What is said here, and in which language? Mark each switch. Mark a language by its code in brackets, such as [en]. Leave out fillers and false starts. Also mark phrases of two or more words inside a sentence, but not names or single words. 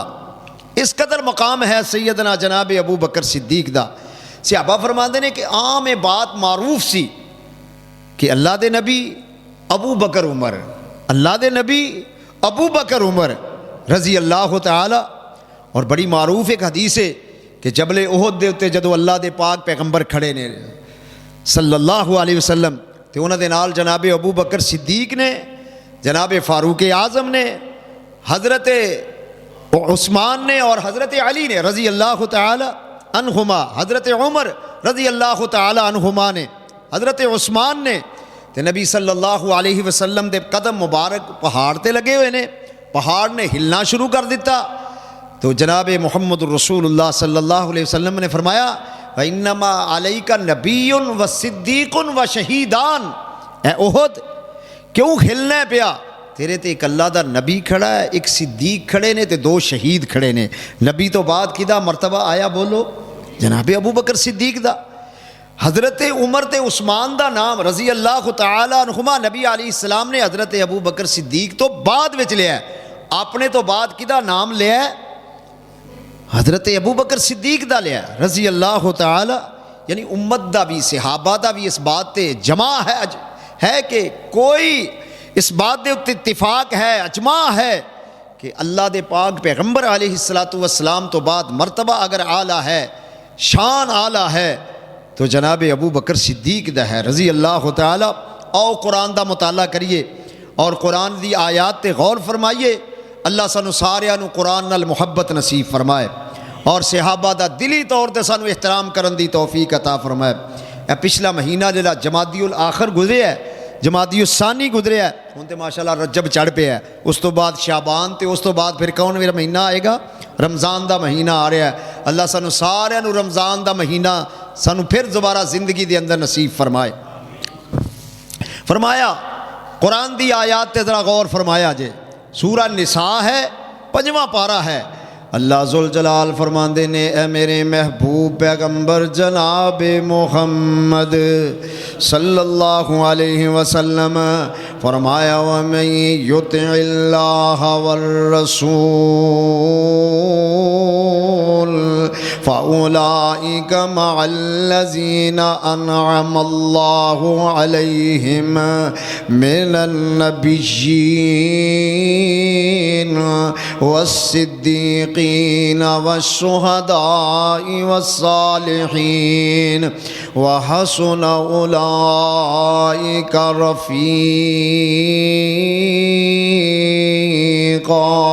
[pa] اس قدر مقام ہے سیدنا جناب ابو بکر صدیق دا. صحابہ فرماندے نے کہ عام بات معروف سی کہ اللہ دے نبی ابو بکر عمر، اللہ دے نبی ابو بکر عمر [ar] رضی اللہ تعالی. [pa] اور بڑی معروف ایک حدیث ہے کہ جبل احد دے اتے جدو اللہ دے پاک پیغمبر کھڑے نے [ar] صلی اللہ علیہ وسلم [pa] تے انہاں دے نال جناب ابو بکر صدیق نے، جناب فاروق اعظم نے، حضرت عثمان نے اور حضرت علی نے [ar] رضی اللہ تعالی عنہما، [pa] حضرت عمر [ar] رضی اللہ تعالی عنہما [pa] نے، حضرت عثمان نے تے نبی [ar] صلی اللہ علیہ وسلم [pa] دے قدم مبارک پہاڑ تے لگے ہوئے نے. پہاڑ نے ہلنا شروع کر دیتا تو جناب محمد الرسول اللہ [ar] صلی اللہ علیہ وسلم [pa] نے فرمایا [ar] وَإِنَّمَا عَلَيْكَ نَبِيٌّ وَصِدِّيقٌ وَشَهِيدَانِ. [pa] اے احد کیوں ہلنا پیا؟ تیرے تے ایک اللہ دا نبی کھڑا ہے، ایک صدیق کھڑے نے تے دو شہید کھڑے نے. نبی تو بعد کدا مرتبہ آیا بولو جناب ابو بکر صدیق دا. حضرت عمر تے عثمان دا نام [ar] رضی اللہ تعالی عنہما [pa] نبی [ar] علیہ السلام [pa] نے حضرت ابو بکر صدیق تو بعد وچ لیا ہے. آپ نے تو بعد کدا نام لیا ہے؟ حضرت ابو بکر صدیق دا لیا ہے [ar] رضی اللہ تعالی. [pa] یعنی امت دا بھی صحابہ دا بھی اس بات تے جمع ہے کہ کوئی اس بات دے اتفاق ہے، اجماع ہے کہ اللہ دے پاک پیغمبر [ar] علیہ السلام [pa] تو بعد مرتبہ اگر اعلیٰ ہے، شان اعلیٰ ہے تو جناب ابو بکر صدیق دا ہے [ar] رضی اللہ تعالی. [pa] آؤ قرآن دا مطالعہ کریے اور قرآن دی آیات تے غور فرمائیے. اللہ سانو سارے نو قرآن نال محبت نصیب فرمائے اور صحابہ دا دلی طور تے سانو احترام کرن دی توفیق عطا فرمائے. اے پچھلا مہینہ جڑا جمادی الاخر گزریا ہے، جمادی الثانی گزریا ہے، ہن تے ماشاءاللہ رجب چڑھ پیا ہے، اس تو بعد شعبان تے اس تو بعد پھر کون میرا مہینہ آئے گا؟ رمضان دا مہینہ آ رہا ہے. اللہ سانو سارے نو رمضان دا مہینہ سانو پھر دوبارہ زندگی دے اندر نصیب فرمائے. فرمایا قرآن دی آیات تے ذرا غور فرمایا جے. سورہ نساء ہے، 5واں پارہ ہے. اللہ ذوالجلال فرماندے نے اے میرے محبوب پیغمبر جناب محمد [ar] صلی اللہ علیہ وسلم، [pa] فرمایا [ar] وَمَن يُطِعِ اللَّهَ وَالرَّسُولَ فَأُولَٰئِكَ مَعَ الَّذِينَ أَنْعَمَ اللَّهُ عَلَيْهِمْ مِنَ النَّبِيِّينَ وَالصِّدِّيقِينَ وَالشُّهَدَاءِ وَالصَّالِحِينَ وَحَسُنَ أُولَٰئِكَ رَفِيقًا.